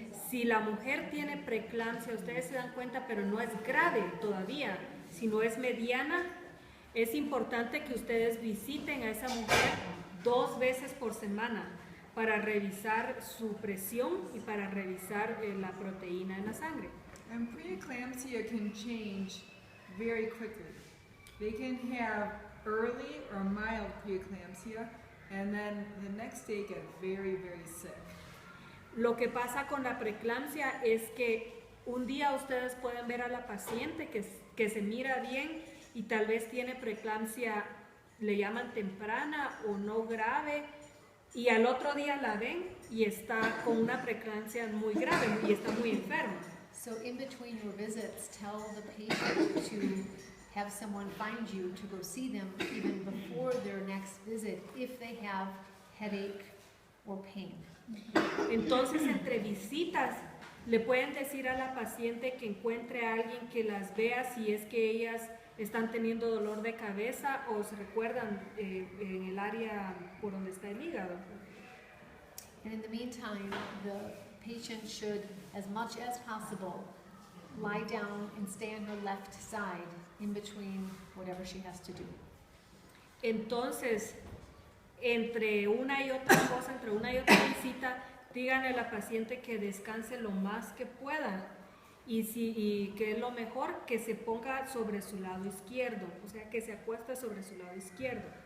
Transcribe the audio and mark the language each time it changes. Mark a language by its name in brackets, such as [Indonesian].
[Spanish] Si la mujer tiene preeclampsia, ustedes se dan cuenta, pero no es grave todavía, sino es mediana, es importante que ustedes visiten a esa mujer 2 veces por semana para revisar su presión y para revisar la proteína en la sangre. [English] And preeclampsia can change very quickly. They can have early or mild preeclampsia, and then the next day get very, very sick. [Spanish] Lo que pasa con la preeclampsia es que un día ustedes pueden ver a la paciente que se mira bien y tal vez tiene preeclampsia, le llaman temprana o no grave, y al otro día la ven y está con una preeclampsia muy grave y está muy enferma. [English] So in between your visits, tell the patient to have someone find you to go see them even before their next visit if they have headache or pain. [Spanish] Entonces, entre visitas, le pueden decir a la paciente que encuentre a alguien que las vea si es que ellas están teniendo dolor de cabeza o se recuerdan en el área por donde está el hígado. [English] And in the meantime, the patient should, as much as possible, lie down and stay on her left side in between whatever she has to do. [Spanish] Entonces, entre una y otra cosa, entre una y otra visita, díganle a la paciente que descanse lo más que pueda y que es lo mejor que se ponga sobre su lado izquierdo, o sea, que se acueste sobre su lado izquierdo.